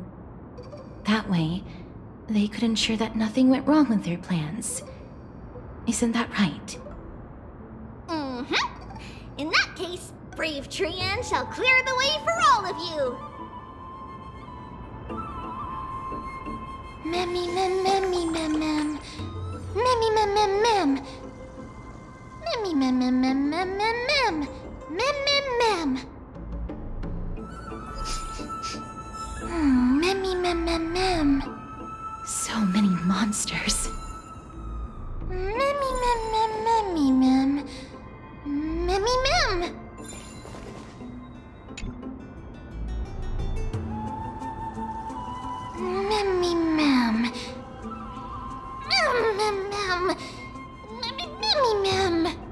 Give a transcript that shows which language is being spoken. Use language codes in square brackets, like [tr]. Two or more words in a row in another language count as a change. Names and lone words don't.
[en] That way, they could ensure that nothing went wrong with their plans. Isn't that right? Mm-hmm. In that case, brave Trian shall clear the way for all of you. Memmy mem memmy mem mem. Memmy mem mem mem. Memmy mem mem mem mem mem mem. Mem mem mem. Memmy mem mem mem. So many monsters. Memmy mem mem memmy mem. Memmy mem. Memmy mem. Mem mem mem. Memmy mem.